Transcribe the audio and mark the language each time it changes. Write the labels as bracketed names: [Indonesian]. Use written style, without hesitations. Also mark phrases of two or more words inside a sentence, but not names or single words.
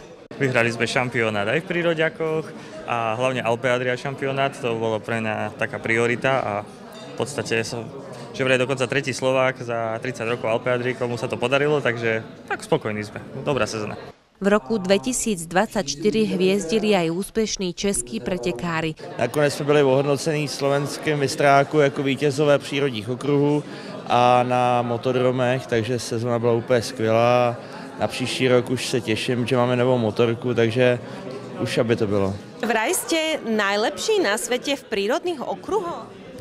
[Slovak] Vyhrali sme šampionát aj v príroďakoch a hlavne Alpe Adria šampionát, to bolo pre mňa taká priorita a v podstate som že vraj dokonca tretí Slovák za 30 rokov Alpe Adrii, komu sa to podarilo, takže tak spokojní sme. Dobrá sezóna. V roku 2024 hviezdili aj úspešní českí pretekári. [Czech] Nakonec jsme byli ohodnocení v slovenském mistráku jako vítězové přírodních okruhů a na motodromech, takže sezona byla úplně skvělá. Na příští rok už se těším, že máme novou motorku, takže už aby to bylo. [Slovak] Vraj ste najlepší na světě v prírodných okruhoch?